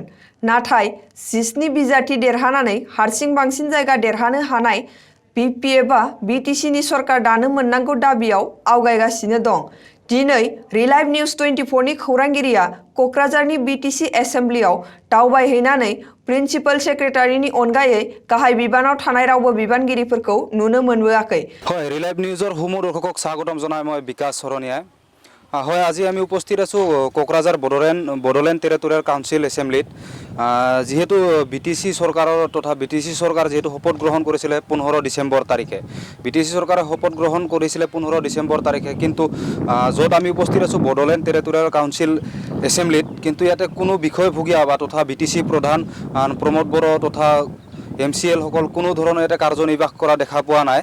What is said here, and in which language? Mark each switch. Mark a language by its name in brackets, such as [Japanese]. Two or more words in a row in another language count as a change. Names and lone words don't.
[Bodo] नाथाय 17 बिजाथि देरहानानै हारसिं बांसिन जायगा देरहानो हानाय बिपिएफआ बिटिसिनि सरकार दानो मोननांगौ दाबियाव आवगायगासिनो दं। दिनै रिलाइभ निउस 24 नि खौरांगिरिया क'क्राझारनि बिटिसि एसेम्बलियाव दावबायहैनानै प्रिन्सिपाल सेक्रेटारिनि अनगायै गाहाय बिबानाव थानाय रावबो बिबानगिरिफोरखौ नुनो मोनबोआखै। [Assamese] হয়, ৰিলাইভ নিউজৰ সমূহ দৰ্শকক স্বাগতম জনাই মই বিকাশ শৰণীয়াই। হয়, আজি আমি উপস্থিত আছোঁ কোকৰাঝাৰ বড়োলেণ্ড টেৰিটৰিয়েল কাউন্সিল এছেম্বলিত। যেহেতু বিটিসি চৰকাৰৰ তথা বিটিসি চৰকাৰ যেহেতু শপত গ্ৰহণ কৰিছিলে 15 ডিচেম্বৰ তাৰিখে। বিটিসি চৰকাৰে শপত গ্ৰহণ কৰিছিলে 15 ডিচেম্বৰ তাৰিখে, কিন্তু য'ত আমি উপস্থিত আছোঁ বড়োলেণ্ড টেৰিটৰিয়েল কাউন্সিল এছেম্বলিত, কিন্তু ইয়াতে কোনো বিষয়ভোগীয়া বা তথা বিটিসি প্ৰধান প্ৰমোদ বড়ো তথা এমচিএল সকল কোনো ধৰণৰ এটা কাৰ্যনিৰ্বাহ কৰা দেখা পোৱা নাই।